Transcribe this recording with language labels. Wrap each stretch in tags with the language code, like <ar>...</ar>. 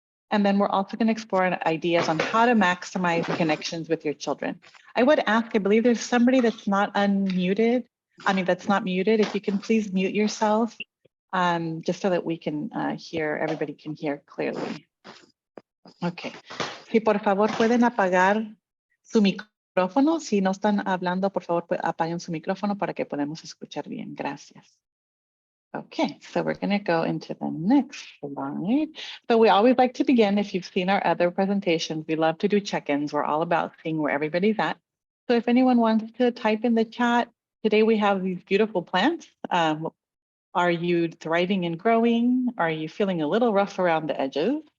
<en>And then we're also going to explore ideas on how to maximize connections with your children. I would ask, I believe there's somebody that's not unmuted. I mean, that's not muted. If you can please mute yourself, just so that we can hear, everybody can hear clearly. Ok.</en> <es>Si por favor pueden apagar su micrófono. Si no están hablando, por favor, apaguen su micrófono para que podamos escuchar bien. Gracias.</es> <en>Okay, so we're going to go into the next slide. So we always like to begin, if you've seen our other presentations, we love to do check-ins. We're all about seeing where everybody's at. So if anyone wants to type in the chat, today we have these beautiful plants. Are you thriving and growing? Are you feeling a little rough around the edges?</en>